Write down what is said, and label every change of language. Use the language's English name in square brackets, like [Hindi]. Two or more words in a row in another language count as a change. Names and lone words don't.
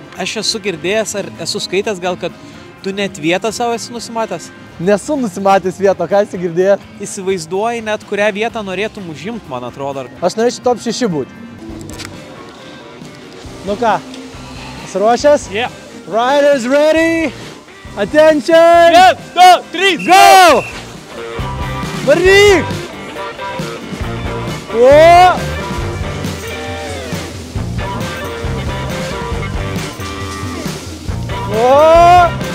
[Lithuanian] Aš esu girdėjęs ar esu skaitęs gal, kad tu net vietą savo esi nusimatęs? Nesu nusimatęs vietą, ką esi girdėjęs? Įsivaizduoji net, kurią vietą norėtum užimti, man atrodo. Aš norėčiau top 6 būti. Nu ką, pasiruošęs? Yeah. [English] Riders ready! Attention! 1, 2, 3, go! [Lithuanian] Varyk! O! O!